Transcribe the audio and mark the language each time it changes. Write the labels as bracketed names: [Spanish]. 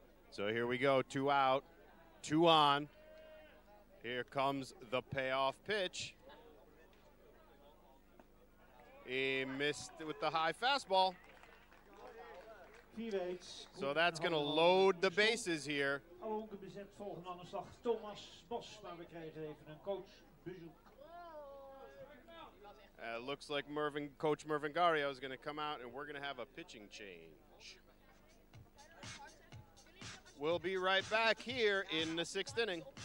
[English] So here we go, 2 out, 2 on. Here comes the payoff pitch. He missed with the high fastball. So that's going to load the bases here. [Dutch] Ook bezet volgende aanslag Thomas Bos, maar we krijgen even een coachbezoek. [English] Looks like Coach Mervin Gario is going to come out, and we're going to have a pitching change. We'll be right back here in the 6th inning.